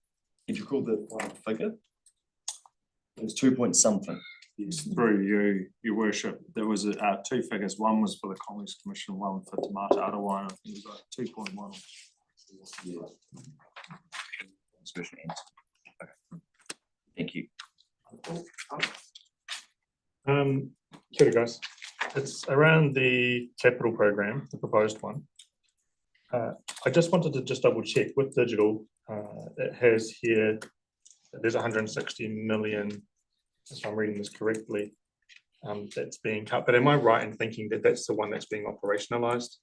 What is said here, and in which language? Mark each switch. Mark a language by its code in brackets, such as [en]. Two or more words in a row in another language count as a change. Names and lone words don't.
[en] If you call the final figure, it's 2 point something. Yes, through you, your worship, there was two figures, one was for the Commerce Commission, one for Te Mata Arawai, I think it was like 2.1. Discussion ends. Okay. Thank you. [mi] Kia ora, [en] guys. It's around the capital program, the proposed one. I just wanted to just double check with digital, it has here, there's 160 million, if I'm reading this correctly, that's being cut, but am I right in thinking that that's the one that's being operationalized?